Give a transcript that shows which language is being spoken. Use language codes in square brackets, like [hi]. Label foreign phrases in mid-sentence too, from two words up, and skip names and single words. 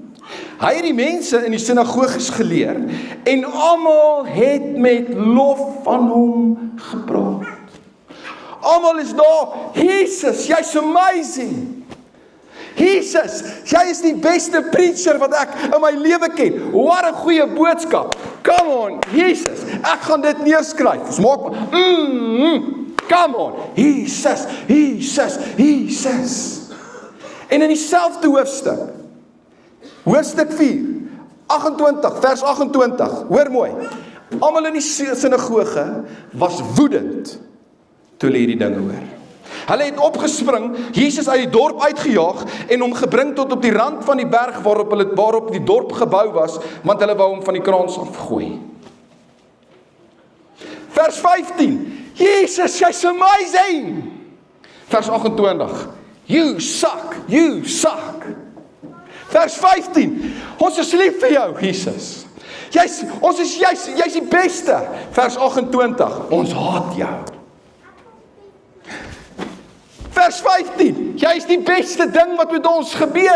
[af] Hy het die mense in die sinagoges geleer en almal het met lof van hom gepraat. Almal is daar, Jesus, jy's amazing. Jesus, jy is die beste preacher wat ek in my lewe ken. Wat 'n goeie boodskap. [en] Come on, [af] Jesus, ek gaan dit neerskryf. Ons maak, [en] come on, [af] Jesus, Jesus, Jesus. En in dieselfde hoofstuk 4, 28, vers 28, hoor mooi. Almal in die sinagoge was woedend toe hulle hierdie dinge hoor. Hulle het opgespring, Jesus uit die dorp uitgejaag en hom gebring tot op die rand van die berg waarop die dorp gebou was, want hulle wou hom van die kraans afgooi. Vers 15, Jesus, jy's amazing! Vers 28, [en] you suck, you suck. [af] Vers 15, ons is lief vir jou, Jesus. Jy's die beste. Vers 28, ons haat jou. Vers 15, jy is die beste ding wat met ons gebeur.